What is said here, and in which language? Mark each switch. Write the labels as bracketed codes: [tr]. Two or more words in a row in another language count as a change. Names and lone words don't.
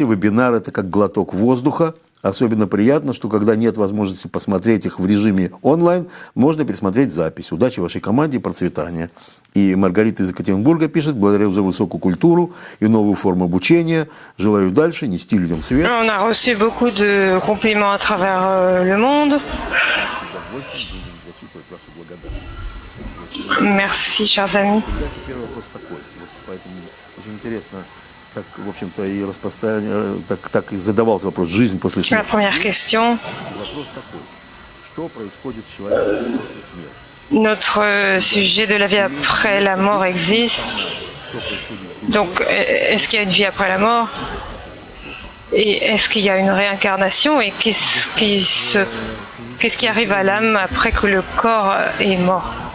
[ru] Вебинар – это как глоток воздуха. Особенно приятно, что когда нет возможности посмотреть их в режиме онлайн, можно пересмотреть запись. Удачи вашей команде и процветания». И Маргарита из Екатеринбурга пишет: «Благодарю за высокую культуру и новую форму обучения. Желаю дальше нести людям свет». [fr] On a reçu beaucoup de compliments à travers le monde. Merci, chers amis. [ru] Первый вопрос такой, поэтому очень интересно. Так, в общем-то, и так и задавался вопрос «Жизнь после [fr] La [ru] смерти». [fr] première question. [ru] Вопрос такой: что происходит с человеком после смерти? [fr] Notre sujet de la vie après la mort existe. Donc, est-ce qu'il y a une vie après la mort? Et est-ce qu'il y a une réincarnation? Et qu'est-ce qui arrive à l'âme après que le corps est mort?